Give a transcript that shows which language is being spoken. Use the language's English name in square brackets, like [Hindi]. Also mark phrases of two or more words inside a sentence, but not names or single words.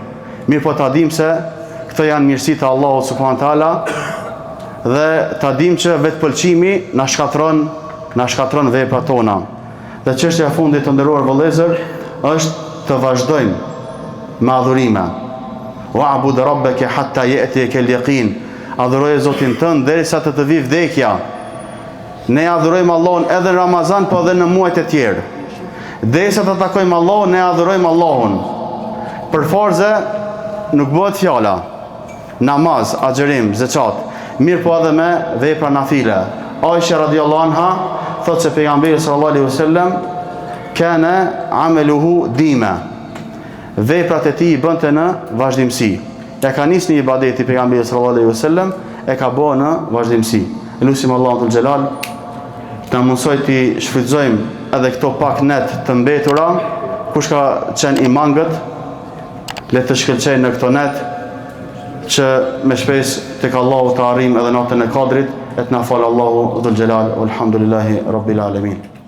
[Albanian] Mirë po ta dim se këto janë mirësitë e Allahut [Arabic] سبحانه وتعالى [Albanian] dhe ta dim që vetë pëlqimi na shkatron veprat tona. Dhe çështja e fundit të nderuar vëllezër është të vazhdojmë me adhurime. [Arabic] واعبد ربك حتى يأتيك اليقين. [Albanian] Adhuroje Zotin tënd derisa të vi vdekja. Ne adhurojmë Allahun edhe në Ramazan, po edhe në muajt e tjerë. Derisa të takojmë Allahun, ne adhurojmë Allahun. Për farze nuk bëhet fjala. Namaz, agjerim, zeqat. Mirë po edhe me vepra nafile. Aisha [Arabic] رضي الله عنها [Albanian] thot se pejgamberi [Arabic] صلى الله عليه وسلم كان عمله ديمة. [Albanian] Veprat e tij i bënte në vazhdimsi. Ja ka nisë një ibadeti pejgamberi [Arabic] صلى الله عليه وسلم, [Albanian] e ka bërë në vazhdimsi. Lutim Allahun [Arabic] ذو الجلال [Albanian] të na mundsoj të shfrytëzojmë edhe këto pak net të mbetura. Kush ka qenë i mangët, le të shkëlqejnë në këto net, që me shpresë tek Allahu të arrijmë edhe natën e Kadrit, e të na falë Allahu [Arabic] ذو الجلال. الحمد لله رب العالمين.